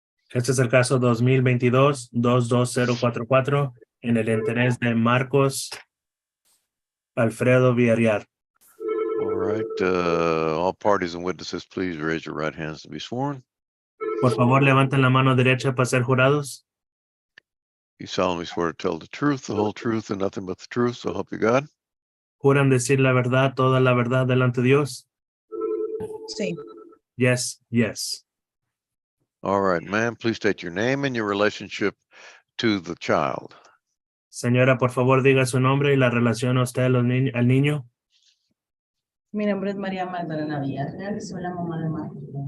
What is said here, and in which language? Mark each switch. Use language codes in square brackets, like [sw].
[es] Este es el caso 2022-22044 en el interés de Marcos Alfredo Villarreal. [en] All right. All parties and witnesses, please raise your right hands to be sworn. [es] Por favor, levanten la mano derecha para ser jurados. [en] You solemnly swear to tell the truth, the whole truth, and nothing but the truth, so help you God. [es] ¿Juran decir la verdad, toda la verdad delante de Dios? Sí. [en] Yes, yes. All right, ma'am, please state your name and your relationship to the child. [es] Señora, por favor, diga su nombre y la relación a usted al niño. Mi nombre es María Magdalena Villarreal y soy la mamá de Marcos.